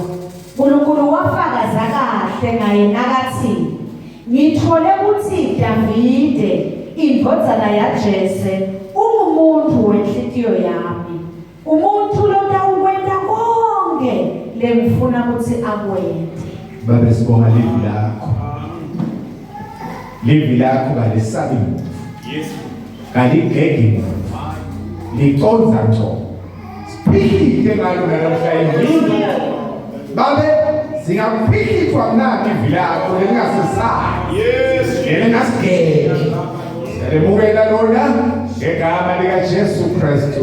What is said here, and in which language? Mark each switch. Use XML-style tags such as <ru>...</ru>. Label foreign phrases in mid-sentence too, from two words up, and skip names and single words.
<ss>uNkulunkulu wafakaza kahle ngaye nakathi ngithole ukuthi Davide indodana yaJese ungumuntu wenhliziyo yami, umuntu lona ukwenza konke lengifuna ukuthi akwende. Babe sibonga livi lakho. Livi lakho kalisabi muntu. Yes. Kaligegi muntu. Liconza nto. Siphilile ngalo namhlanje. Babe singaphilithwa mnandi livi lakho lengasesayi. Yes. Lengasigeki. Siyamukela lona ngegama lika Jesu Kristu.</ss>